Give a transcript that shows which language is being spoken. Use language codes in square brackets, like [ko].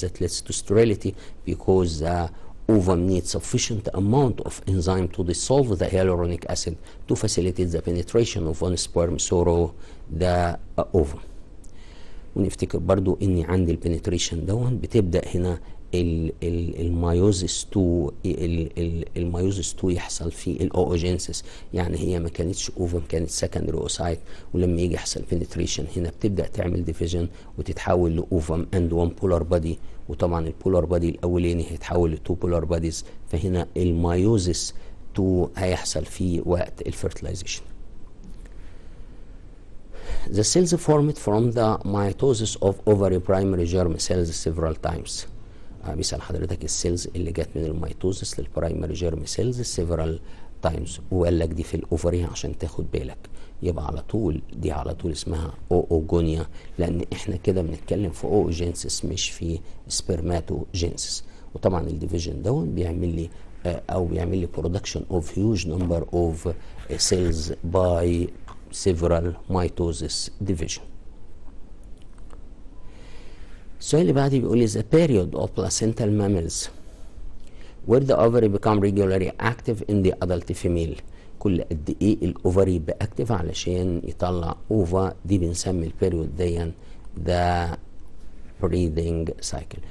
[en] That leads to sterility because the ovum needs sufficient amount of enzyme to dissolve the hyaluronic acid to facilitate the penetration of one sperm through the ovum. [ar] ونفتكر برضو ان عند البنتريشن دون بتبدأ هنا المايوزيس 2 المايوزيس 2 يحصل في الاوجينسيس. يعني هي ما كانتش اوفم، كانت سكندري اوسايت، ولما يجي يحصل بنتريشن هنا بتبدا تعمل ديفيجن وتتحول لاوفم اند وان بولار بادي. وطبعا البولار بادي الاولاني هيتحول لتو بولار باديز، فهنا المايوزيس 2 هيحصل في وقت الفيرتلايزيشن. [en] The cells formed from the mitosis of ovary primary germ cells several times. [ar] بيسأل حضرتك السيلز اللي جت من الميتوزس للبرايمري جيرم سيلز سيفرال تايمز، وقال لك دي في الاوفري عشان تاخد بالك. يبقى على طول دي على طول اسمها اوجونيا، لان احنا كده بنتكلم في اوجينسيس مش في سبرماتوجينسيس. وطبعا الديفيجن دون بيعمل لي بيعمل لي برودكشن اوف هيوج نمبر اوف سيلز باي [en] several mitosis division. [ar] السؤال اللي بعدي بيقول لي [en] the period of placental mammals where the ovary become regularly active in the adult female. [ar] كل قد ايه الاوفري يبقى اكتف علشان يطلع اوفا، دي بنسمي البيريود دي [en] the breeding cycle.